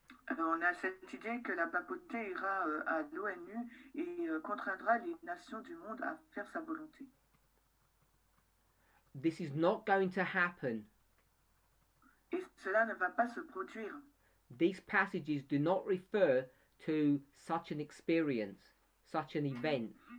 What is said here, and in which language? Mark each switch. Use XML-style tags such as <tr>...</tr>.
<fr>On a cette idée que la papauté ira à l'ONU et contraindra les nations du monde à faire sa volonté.</fr> <en>This is not going to happen.</en> <fr>Et cela ne va pas se produire.</fr> <en>these passages do not refer to such an experience, such an event.</en>